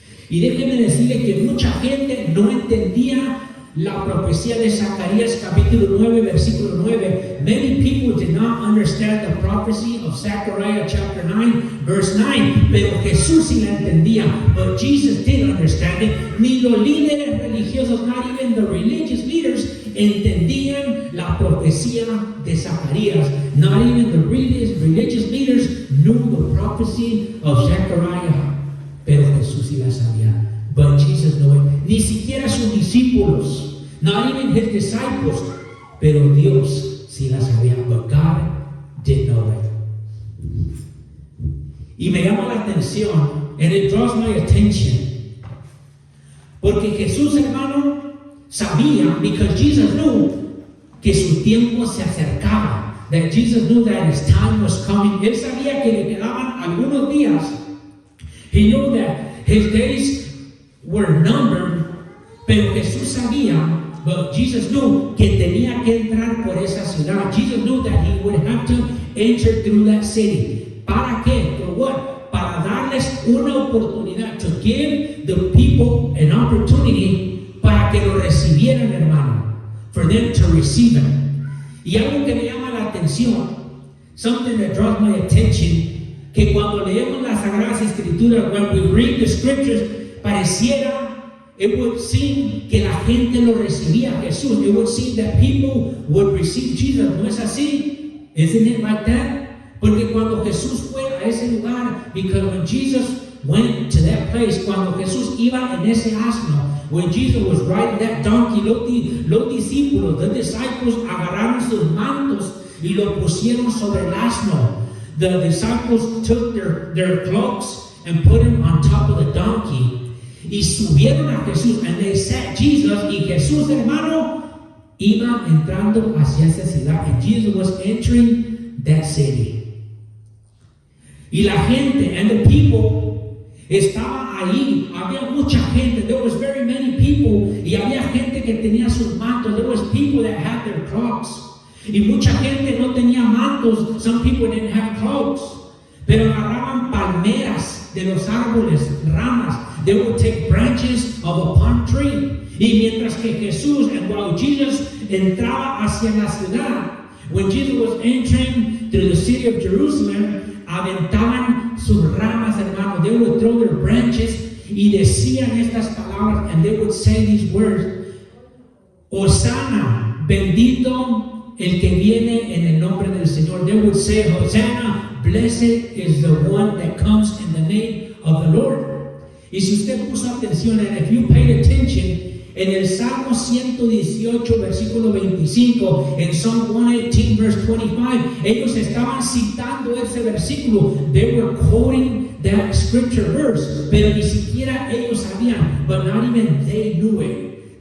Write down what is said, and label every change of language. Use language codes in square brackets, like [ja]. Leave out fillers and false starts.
[es] Y déjenme decirle que mucha gente no entendía la profecía de Zacarías capítulo 9, versículo 9. [en] Many people did not understand the prophecy of Zechariah chapter 9, verse 9. [es] Pero Jesús sí la entendía. [en] But Jesus did understand it. [es] Ni los líderes religiosos, [en] not even the religious leaders, [es] entendían la profecía de Zacarías. [en] Not even the religious leaders knew the prophecy of Zechariah. [es] Pero Jesús sí sí la sabía. [en] But Jesus knew it. [es] Ni siquiera sus discípulos, [en] not even his disciples, [es] pero Dios sí la sabía. [en] But God did know it. [es] Y me llama la atención, [en] and it draws my attention, [es] porque Jesús, hermano, sabía, [en] because Jesus knew [es] que su tiempo se acercaba. [en] That Jesus knew that his time was coming. [es] Él sabía que le quedaban algunos días. [en] He knew that his days were numbered, [es] pero Jesús sabía, [en] but Jesus knew [es] que tenía que entrar por esa ciudad. [en] Jesus knew that he would have to enter through that city. [es] ¿Para qué? [en] For what? [es] Para darles una oportunidad, [en] to give the people an opportunity [es] para que lo recibieran, hermano. [en] For them to receive him. [es] Y algo que me llama la atención, [en] something that draws my attention, [es] que cuando leemos las Sagradas Escrituras, [en] when we read the scriptures, [es] pareciera, [en] it would seem [es] que la gente lo recibía a Jesús. [en] It would seem that people would receive Jesus. [es] ¿No es así? [en] Isn't it like that? [es] Porque cuando Jesús fue a ese lugar, [en] because when Jesus went to that place, [es] cuando Jesús iba en ese asno, [en] when Jesus was riding that donkey, [es] los discípulos, [en] the disciples, [es] agarraron sus mantos y lo pusieron sobre el asno. [en] The disciples took their cloaks and put him on top of the donkey. [es] Y subieron a Jesús, [en] and they sat Jesus, [es] y Jesús, hermano, iba entrando hacia esa ciudad, [en] and Jesus was entering that city. [es] Y la gente, [en] and the people, [es] estaba ahí, había mucha gente. [en] There was very many people, [es] y había gente que tenía sus mantos. [en] There was people that had their cloaks, [es] y mucha gente no tenía mantos. [en] Some people didn't have cloaks, [es] pero agarraban palmeras de los árboles, ramas. [en] They would take branches of a palm tree. [es] Y mientras que Jesús, [en] and while Jesus [es] entraba hacia la ciudad, [en] when Jesus was entering through the city of Jerusalem, [es] aventaban sus ramas, hermano. [en] They would throw their branches [es] y decían estas palabras, [en] and they would say these words: [es] Hosanna, bendito el que viene en el nombre del Señor. [en] They would say, Hosanna, blessed is the one that comes in the name of the Lord. [es] Y si usted puso atención, [en] and if you paid attention, [es] en el Salmo 118, versículo 25, en [en] Psalm 118, verse 25, [es] ellos estaban citando ese versículo. [en] They were quoting that scripture verse, [es] pero ni siquiera ellos sabían, [en] but not even they knew it.